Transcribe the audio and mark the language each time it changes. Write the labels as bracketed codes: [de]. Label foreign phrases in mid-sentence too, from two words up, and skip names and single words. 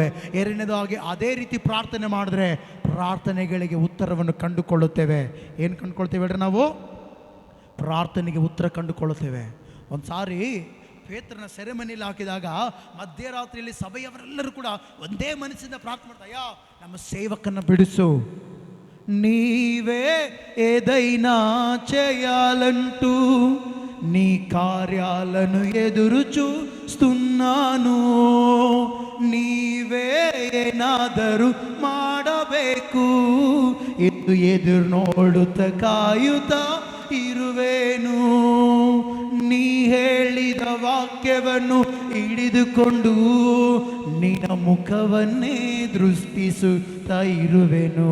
[kn] ಎರಡನೇದಾಗಿ ಅದೇ ರೀತಿ ಪ್ರಾರ್ಥನೆ ಮಾಡಿದ್ರೆ ಪ್ರಾರ್ಥನೆಗಳಿಗೆ ಉತ್ತರವನ್ನು ಕಂಡುಕೊಳ್ಳುತ್ತೇವೆ. ಏನು ಕಂಡುಕೊಳ್ತೇವೆ ಹೇಳ್ರಿ? ನಾವು ಪ್ರಾರ್ಥನೆಗೆ ಉತ್ತರ ಕಂಡುಕೊಳ್ಳುತ್ತೇವೆ. ಒಂದು ಸಾರಿ ಪೇತ್ರನ ಸೆರೆಮನೆಯಲ್ಲಿ ಹಾಕಿದಾಗ ಮಧ್ಯರಾತ್ರಿಯಲ್ಲಿ ಸಭೆಯವರೆಲ್ಲರೂ ಕೂಡ ಒಂದೇ ಮನಸ್ಸಿಂದ ಪ್ರಾರ್ಥನೆ ಮಾಡ್ತಾ, ಅಯ್ಯ ನಮ್ಮ సేవకನ್ನ [te] బిడుసు, నీవే ఏదైనా చేయాలంటూ నీ కార్యాలను ఎదురు చూస్తున్నాను, [kn] ನೀವೇ ಏನಾದರೂ ಮಾಡಬೇಕು ಎಂದು ಎದುರು ನೋಡುತ್ತ ಕಾಯುತ್ತಾ ಇರುವೆನು. ನೀ ಹೇಳಿದ ವಾಕ್ಯವನ್ನು ಹಿಡಿದುಕೊಂಡು ನಿನ್ನ ಮುಖವನ್ನೇ ದೃಷ್ಟಿಸುತ್ತಾ ಇರುವೆನು.